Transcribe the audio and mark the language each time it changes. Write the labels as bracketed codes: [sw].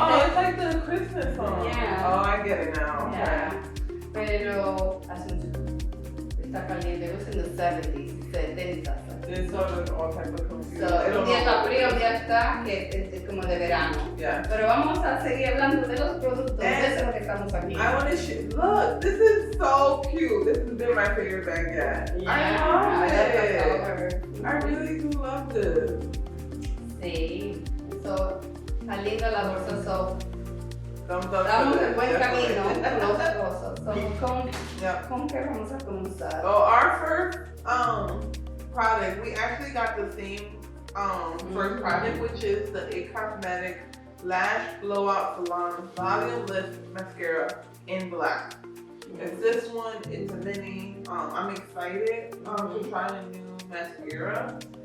[en] Oh, it's like the Christmas song. Yeah. Oh, I get it now. Yeah. Pero está caliente, it was in the 70s, 70s. There's all types of confusion. [es] So, un día está frío, un día está que es como de verano. [en] Yeah. [es] Pero vamos a seguir hablando de los productos, eso es lo que estamos aquí. [en] I want to look, this is so cute. This has been my favorite bag yet. Yeah, I love it. I really do love this. [es] Sí, so, está linda la bolsa, so, [en] Thumbs up. [es] estamos en buen camino con los cosas. So, ¿con qué vamos a comenzar? [en] So our first product, we actually got the same first product, which is the A Cosmetic Lash Blowout Salon Volume Lift Mascara in black. It's this one, it's a mini. I'm excited to try a new mascara.